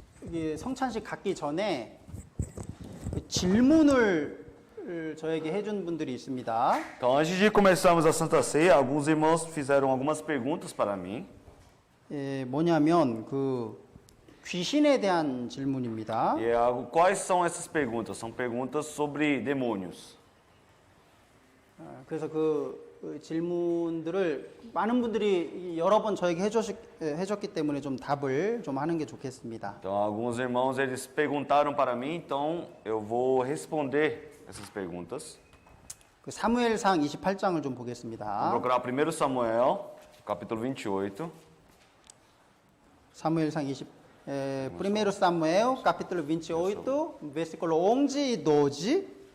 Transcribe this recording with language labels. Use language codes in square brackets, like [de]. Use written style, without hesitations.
[ko] 이 성찬식 갖기 전에 질문을 저에게 해준 분들이 있습니다. [pt] Então, antes de começarmos a Santa Ceia, alguns irmãos fizeram algumas perguntas para mim. [ko] 뭐냐면 귀신에 대한 질문입니다. [pt] E é algo, quais são essas perguntas? São perguntas sobre demônios. [ko] 그래서 그 질문들을 많은 분들이 여러 번 저에게 해줬기 때문에 좀 답을 좀 하는 게 좋겠습니다. [pt] Então, alguns irmãos eles perguntaram para mim, então eu vou responder essas perguntas. [ko] 그 사무엘상 28장을 좀 [pt] Vamos [ko] 보겠습니다. [pt] procurar 1 Samuel, capítulo 28. 사무엘상 1 Samuel, capítulo 28, versículo 11 e 12.